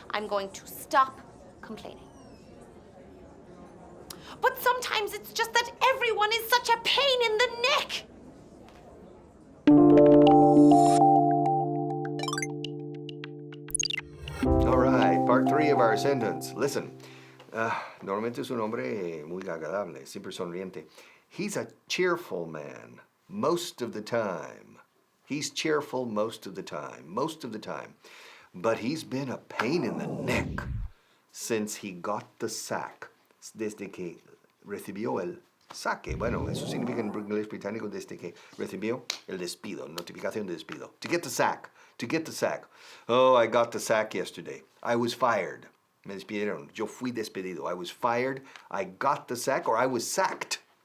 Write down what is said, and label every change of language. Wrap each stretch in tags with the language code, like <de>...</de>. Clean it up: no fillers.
<en>I'm going to stop complaining. But sometimes it's just that everyone is such a pain in the neck. All right, part 3 of our sentence. Listen.</en> <es>Normalmente es un hombre muy agradable, siempre sonriente.</es> <en>He's a cheerful man most of the time. He's cheerful most of the time. But he's been a pain in the neck since he got the sack.</en> <es>Desde que recibió el saque. Bueno, eso significa en inglés británico desde que recibió el despido, notificación de despido.</es> <en>To get the sack. Oh, I got the sack yesterday. I was fired. Me despidieron. Yo fui despedido. I was fired. I got the sack, or I was sacked.</en>